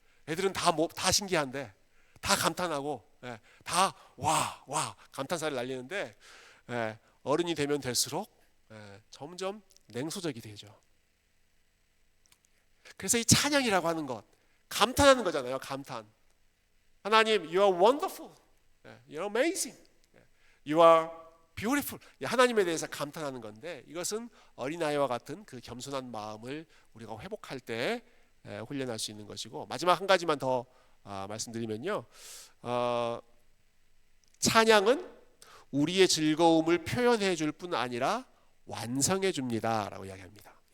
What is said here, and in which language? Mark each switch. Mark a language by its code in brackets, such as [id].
[ko] 애들은 다 신기한데 다 감탄하고 다 와 감탄사를 날리는데 어른이 되면 될수록 점점 냉소적이 되죠. 그래서 이 찬양이라고 하는 것, 감탄하는 거잖아요. 감탄. [en] 하나님, you are wonderful, you are amazing, you are beautiful. [ko] 하나님에 대해서 감탄하는 건데 이것은 어린아이와 같은 그 겸손한 마음을 우리가 회복할 때 훈련할 수 있는 것이고, 마지막 한 가지만 더 말씀드리면요, 찬양은 우리의 즐거움을 표현해 줄 뿐 아니라 완성해 줍니다 라고 이야기합니다.